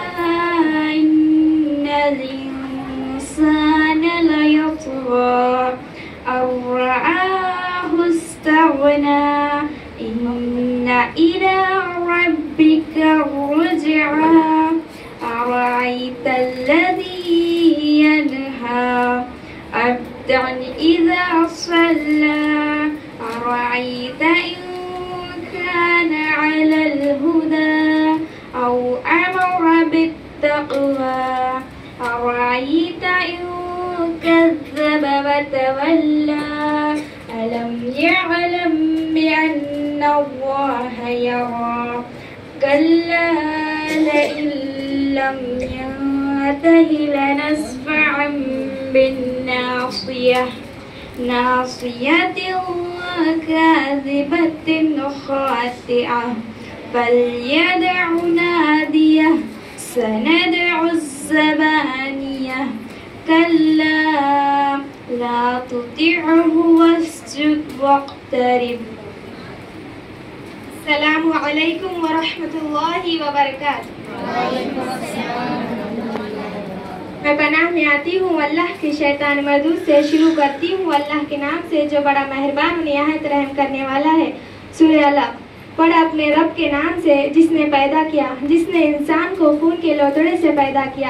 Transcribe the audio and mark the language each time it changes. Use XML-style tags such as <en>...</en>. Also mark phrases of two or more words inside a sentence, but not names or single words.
<ar>إن الإنسان ليطغى أن رآه استغنى إن إلى ربك الرجعى. أرأيت الذي ينهى عبدا إذا صلى. أرأيت إن كان على الهدى أو أمر بالتقوى. أرأيت إن كذب وتولى. ألم يعلم بأن الله يرى. كلا لئن لم ينته لنسفعا بالناصية ناصية كاذبة خاطئة فليدع ناديه سندع الزبانية كلا لا تطعه واسجد واقترب. السلام عليكم ورحمة الله وبركاته.</ar> <ur>میں پناہ میں آتی ہوں اللہ کے شیطان مردود سے. شروع کرتی ہوں اللہ کے نام سے جو بڑا مہربان اور نہایت رحم کرنے والا ہے. سورہ علق. پڑھ اپنے رب کے نام سے جس نے پیدا کیا، جس نے انسان کو خون کے لوتھڑے سے پیدا کیا.</ur>